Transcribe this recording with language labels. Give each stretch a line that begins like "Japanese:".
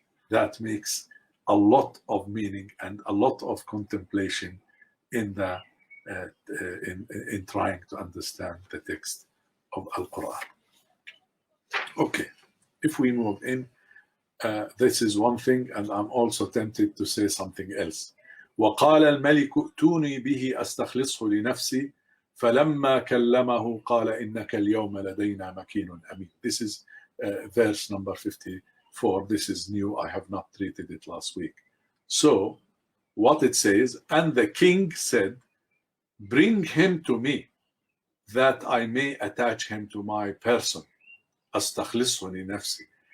English: That makes a lot of meaning and a lot of contemplation in trying to understand the text of Al-Quran. Okay, If we move in, this is one thing, and I'm also tempted to say something else.
Arabic: وقال الملك ائتوني به أستخلصه لنفسي فلما كلمه قال إنك اليوم لدينا مكين أمين.
English: This is verse number 54. This is new. I have not treated it last week. So what it says, and the king said, bring him to me that I may attach him to my person.
Arabic: أستخلصه لنفسي.